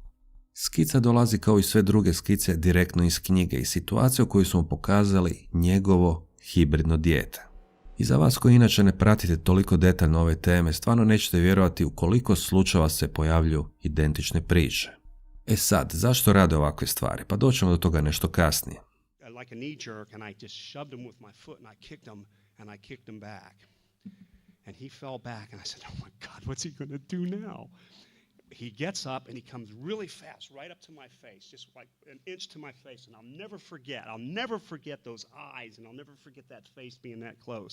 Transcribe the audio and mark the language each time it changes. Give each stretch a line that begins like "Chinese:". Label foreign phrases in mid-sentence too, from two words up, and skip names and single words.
Croatian: Skica dolazi kao i sve druge skice direktno iz knjige i situacije u kojoj su mu pokazali njegovo hibridno dijete. I za vas koji inače ne pratite toliko detaljno ove teme, stvarno nećete vjerovati u koliko slučajeva se pojavljuju identične priče. E sad, zašto rade ovakve stvari? Pa doćemo do toga nešto kasnije.
English: Like a knee jerk, and I just shoved him with my foot, and I kicked him back. And he fell back, and I said, "Oh my God, what's he going to do now?" He gets up, and he comes really fast, right up to my face, just like an inch to my face, and I'll never forget those eyes, and I'll never forget that face being that close.